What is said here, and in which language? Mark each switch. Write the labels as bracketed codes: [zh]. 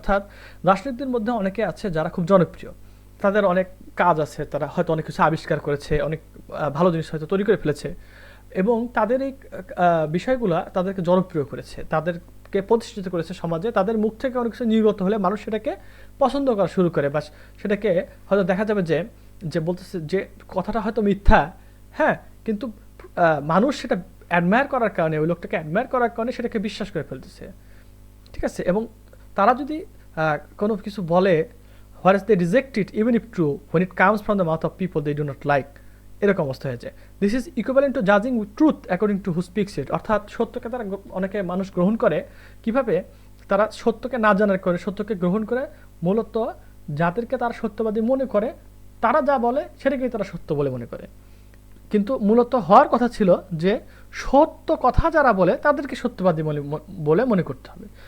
[bn] অর্থাৎ দার্শনিকদের মধ্যে অনেকে আছে যারা খুব জনপ্রিয়, তাদের অনেক কাজ আছে, তারা হয়তো অনেক কিছু আবিষ্কার করেছে, অনেক ভালো জিনিস হয়তো তৈরি করে ফেলেছে, এবং তাদের এই বিষয়গুলা তাদেরকে জনপ্রিয় করেছে, তাদেরকে প্রতিষ্ঠিত করেছে সমাজে। তাদের মুখ থেকে অনেক কিছু নির্গত হলে মানুষ সেটাকে পছন্দ করা শুরু করে, বা সেটাকে হয়তো দেখা যাবে যে বলতেছে যে কথাটা হয়তো মিথ্যা, হ্যাঁ, কিন্তু মানুষ সেটা অ্যাডমায়ার করার কারণে, ওই লোকটাকে অ্যাডমায়ার করার কারণে সেটাকে বিশ্বাস করে ফেলতেছে, ঠিক আছে। এবং তারা যদি কোনো কিছু বলে, [en] whereas they reject it even if true when it comes from the mouth of people they do not like, [bn] এরকম অবস্থা হয়েছে। [en] This is equivalent to জাজিং with truth according to who speaks it. [bn] অর্থাৎ সত্যকে তারা অনেকে মানুষ গ্রহণ করে কিভাবে, তারা সত্যকে না জানার করে সত্যকে গ্রহণ করে, মূলত যাদেরকে তারা সত্যবাদী মনে করে তারা যা বলে সেটাকেই তারা সত্য বলে মনে করে। কিন্তু মূলত হওয়ার কথা ছিল যে সত্য কথা যারা বলে তাদেরকে সত্যবাদী বলে মনে করতে হবে।